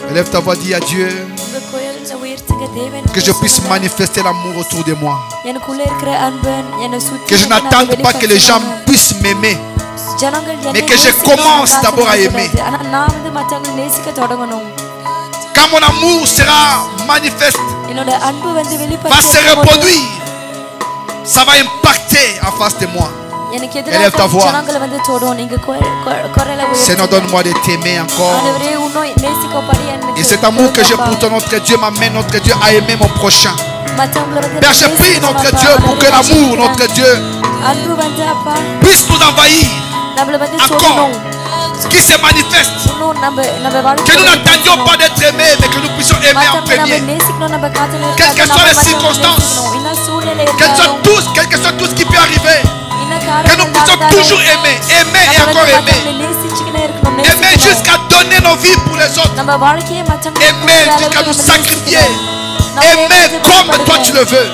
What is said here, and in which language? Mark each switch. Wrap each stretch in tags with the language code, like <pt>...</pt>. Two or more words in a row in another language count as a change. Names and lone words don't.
<fr>ta voix, dis à Dieu</fr> <ta>உங்க குரல்ல உயர்த்துங்க தேவன்.</ta> <fr>que je puisse manifester l'amour autour de moi.</fr> <ta>எனக்குள்ள இருக்கிற அன்பு என்னை சுத்தி</ta> <fr>Que je n'attende pas que les gens puissent m'aimer, mais que je commence d'abord à aimer.</fr> <ta>ஆனா நான் வந்து மத்தவங்களை நேசிக்க தொடங்கணும்.</ta> <fr>Quand mon amour sera manifeste,</fr> <ta>என்னோட அன்பு வந்து</ta> <fr>va se</fr> <ta>வெளிப்படுத்த</ta> <fr>reproduire, ça va impacter en face de moi.</fr> <ta>எனக்கு</ta> <fr>Élève ta</fr> <ta>எதிராக</ta> <fr>voix.</fr> <ta>ஜனங்களை வந்து தொடும். நீங்க குரலை</ta> <fr>Seigneur,</fr> <ta>உயர்த்துங்க.</ta> <fr>donne-moi de t'aimer encore.</fr> <ta>ஆண்டவரே உன்னை நேசிக்கபடி எனக்கு</ta> <fr>Et cet amour que j'ai pour toi, notre Dieu, m'amène, notre Dieu, à aimer mon prochain.</fr> <ta>மத்தவங்களை வந்து</ta> <fr>Père, je prie, notre Dieu, pour que l'amour, notre Dieu,</fr> <ta>அன்பு வந்து அப்பா</ta> <fr>puisse nous envahir</fr> <ta>நம்மள வந்து</ta> <fr>encore,</fr> <ta>தொடணும்.</ta> <fr>qui se manifeste.</fr> <ta>இன்னும் நம்ம</ta> <fr>Que</fr> <ta>வாழ்க்கையில</ta> <fr>nous n'attendions pas d'être aimés, mais que nous puissions aimer en</fr> <ta>மத்தவங்களை நம்ம</ta> <fr>premier.</fr> <ta>நேசிக்கணும். நம்ம காத்துல</ta> <fr>Quelles que soient les circonstances, quel que soit tout ce qui peut arriver, que nous puissions toujours aimer, aimer et encore aimer. Aimer jusqu'à donner nos vies pour les autres. Aimer jusqu'à nous sacrifier. Aimer comme toi tu le veux.</fr>